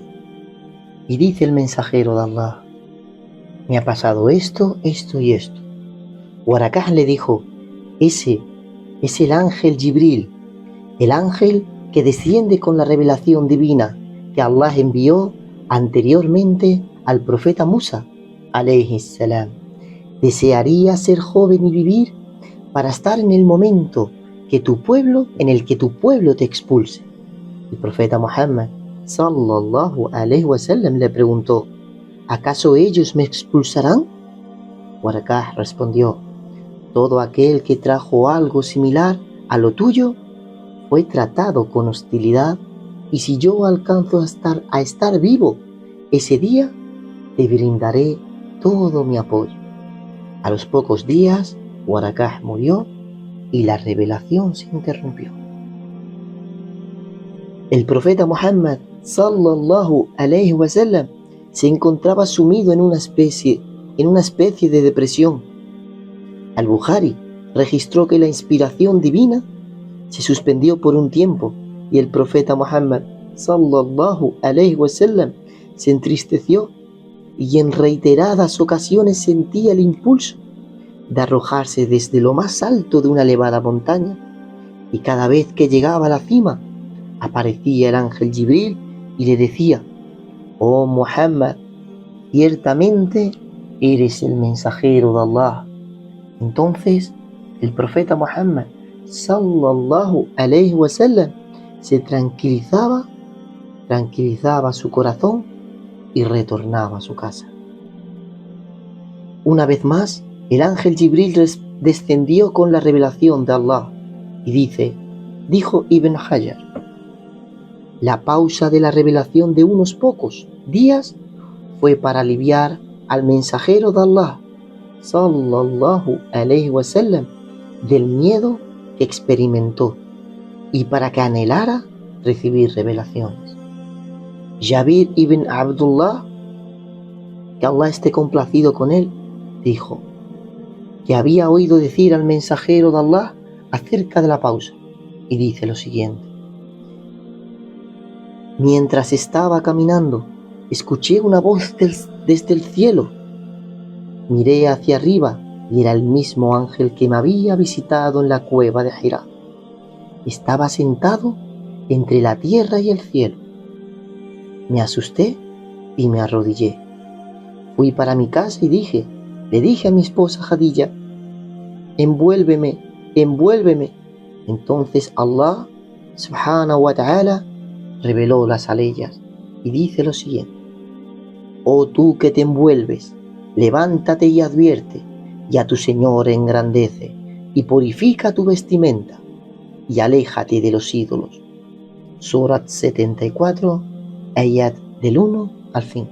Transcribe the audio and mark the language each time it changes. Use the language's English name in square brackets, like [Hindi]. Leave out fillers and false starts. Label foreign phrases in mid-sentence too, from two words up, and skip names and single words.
[Spanish] Y dice el mensajero de Allah: me ha pasado esto, esto y esto. Warakah le dijo: ese es el ángel Jibril, el ángel que desciende con la revelación divina que Allah envió anteriormente al profeta Musa [Arabic] عليه السلام. [Spanish] Desearía ser joven y vivir para estar en el momento en el que tu pueblo te expulse. El profeta Muhammad [Arabic] صلى الله عليه و سلم [Spanish] le preguntó: ¿acaso ellos me expulsarán? Warakah respondió: todo aquel que trajo algo similar a lo tuyo fue tratado con hostilidad y si yo alcanzo a estar vivo ese día, te brindaré todo mi apoyo. A los pocos días, Warakah murió y la revelación se interrumpió. El profeta Muhammad [Arabic] صلى الله عليه و سلم [Spanish] se encontraba sumido en una especie de depresión. Al-Bukhari registró que la inspiración divina se suspendió por un tiempo y el profeta Muhammad [Arabic] صلى الله عليه و سلم [Spanish] se entristeció y en reiteradas ocasiones sentía el impulso de arrojarse desde lo más alto de una elevada montaña, y cada vez que llegaba a la cima aparecía el ángel Jibril y le decía: «Oh Muhammad, ciertamente eres el mensajero de Allah». Entonces el profeta Muhammad [Arabic] صلى الله عليه و سلم [Spanish] se tranquilizaba su corazón y retornaba a su casa. Una vez más, el ángel Jibril descendió con la revelación de Allah y dijo Ibn Hajar: la pausa de la revelación de unos pocos días fue para aliviar al mensajero de Allah [Arabic] صلى الله عليه و سلم [Spanish] del miedo que experimentó y para que anhelara recibir revelaciones. Jabir ibn Abdullah, que Allah esté complacido con él, dijo que había oído decir al mensajero de Allah acerca de la pausa, y dice lo siguiente: mientras estaba caminando, escuché una voz desde el cielo. Miré hacia arriba y era el mismo ángel que me había visitado en la cueva de Hira. Estaba sentado entre la tierra y el cielo. Me asusté y me arrodillé. Fui para mi casa y le dije a mi esposa Khadija: envuélveme, envuélveme. Entonces Allah [Arabic] سبحانه و تعالى [Spanish] reveló las aleyas y dice lo siguiente: oh tú que te envuelves, levántate y advierte, y a tu Señor engrandece, y purifica tu vestimenta, y aléjate de los ídolos. Surat 74, ayat del 1 al 5.